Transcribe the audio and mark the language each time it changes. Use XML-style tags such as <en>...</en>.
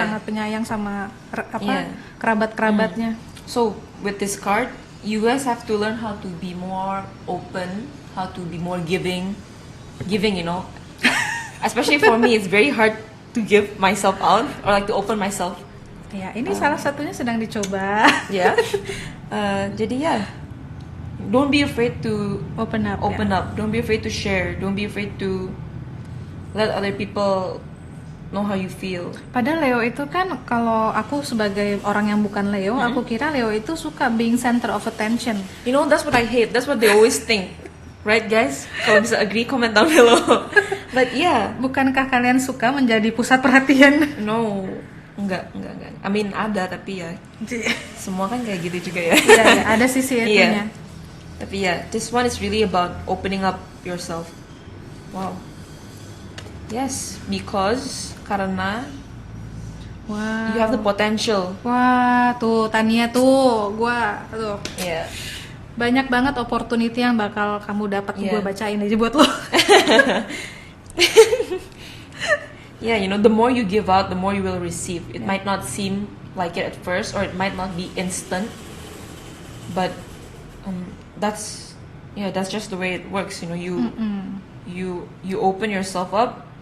<id>sangat penyayang sama Iya. kerabat-kerabatnya.</id> <en>So with this card, you guys have to learn how to be more open, how to be more giving, you know. Especially for me, it's very hard to give myself out or like to open myself.</en> <id>Ya, ini salah satunya sedang dicoba.</id> <en>Yeah.</en> <id>Jadi ya,</id> <en>don't be afraid to Open up. open</en> <id>ya.</id> <en>up. Don't be afraid to share. Don't be afraid to let other people know how you feel.</en> <id>Padahal Leo itu kan kalau aku sebagai orang yang bukan Leo, aku kira Leo itu suka</id> <en>being center of attention. You know, that's what I hate. That's what they always think. Right, guys?</en> <id>Kalau bisa</id> <en>agree, comment down below. But yeah,</en> <id>Bukankah kalian suka menjadi pusat perhatian?</id> <en>no.</en> <id>Enggak.</id> <en>I mean,</en> <id>ada, tapi ya semua kan kayak gitu juga ya. Iya, ya, ada sisi itunya. Iya. Tapi ya,</id> <en>this one is really about opening up yourself. Wow. Yes, because karena Wow. you have the potential.</en> <id>Wah, tuh Tania tuh, tuh</id> <en>Yeah.</en> <id>banyak banget opportunity yang bakal kamu dapat. Iya. Gue bacain aja buat lo.</id> <en>Yeah, you know, the more you give out, the more you will receive. It might not seem like it at first, or it might not be instant, but that's just the way it works. You know, you open yourself up.</en>